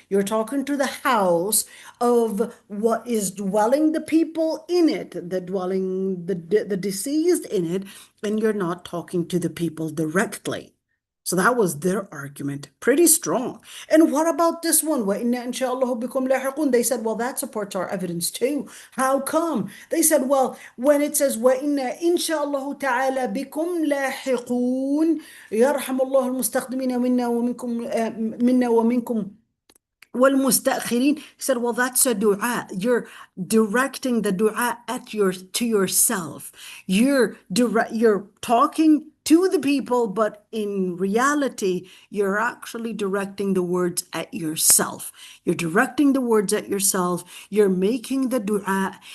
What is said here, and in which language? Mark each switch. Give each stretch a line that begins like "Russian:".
English: You're talking to the house of what is dwelling the people in it, the deceased in it, and you're not talking to the people directly. So that was their argument. Pretty strong. And what about this one?
Arabic: وَإِنَّا إِنْ شَاءَ اللَّهُ بِكُمْ لَاحِقُونَ.
English: They said, well, that supports our evidence too. How come? They said, well, when it says
Arabic: وَإِنَّا إِنْ شَاءَ اللَّهُ تَعَالَى بِكُمْ لَاحِقُونَ يَرْحَمُ اللَّهُ الْمُسْتَقْدِمِينَ مِنَّا وَمِنْكُمْ والمستأخرين.
English: He said, well, that's a dua. You're directing the dua to yourself. You're talking to the people, but in reality, you're actually directing the words at yourself. You're directing the words at yourself. You're making the dua.